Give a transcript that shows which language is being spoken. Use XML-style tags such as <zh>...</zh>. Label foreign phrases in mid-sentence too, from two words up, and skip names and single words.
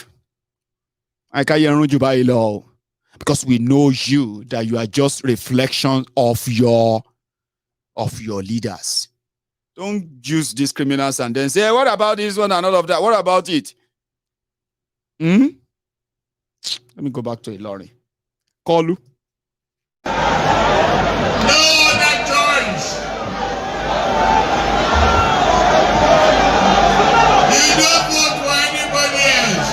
<en>I can't hear you by law because we know you that you are just reflections of your leaders. Don't use these criminals and then say, hey, what about this one and all of that? What about it? Let me go back to Ilori. Kolu. No other choice. You don't vote for anybody else.</en>